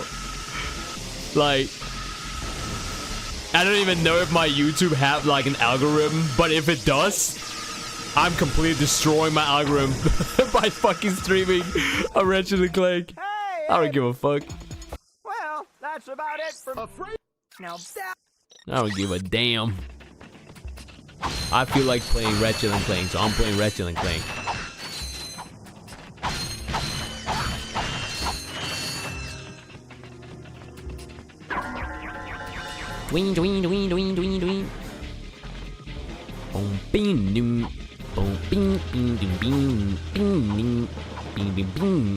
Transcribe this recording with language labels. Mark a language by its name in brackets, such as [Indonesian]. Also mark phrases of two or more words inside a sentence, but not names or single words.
[English] Like, I don't even know if my YouTube have like an algorithm, but if it does, I'm completely destroying my algorithm by fucking streaming a Ratchet & Clank. Hey, I don't give a fuck. well, that's about it for now. I don't give a damn. I feel like playing Ratchet & Clank, so I'm playing Ratchet & Clank. Dwing, dwing, dwing, dwing, dwing, dwing. Boom, bing, doom. Boom, bing, bing, doom, bing, bing, bing, bing, bing, bing.